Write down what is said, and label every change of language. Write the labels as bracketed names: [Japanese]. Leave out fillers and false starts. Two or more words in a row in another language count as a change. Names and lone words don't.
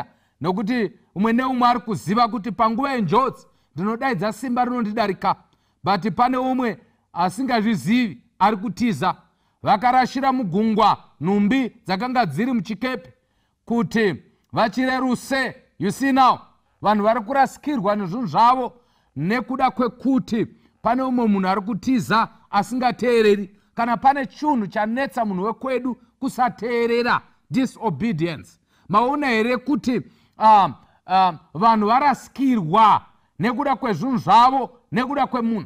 [Shona] Nokuti umwe neumwe ari kuziva kuti panguva yenjodzi ndinodaidza simba rinondidarika. But pane umwe asingazvizivi ari kutiza. Vakarashira mugungwa nhumbi dzakanga dziri muchikepe kuti vachireruse. [English] You see now, [Shona] vanhu vari kurasikirwa nezvinhu zvavo nekuda kwekuti pane umwe munhu ari kutiza asingateereri. Kana pane chinhu chanetsa munhu wekwedu kusateerera, disobedience. Maona here kuti vanhu varasikirwa nekuda kwezvinhu zvavo, nekuda kwemunhu.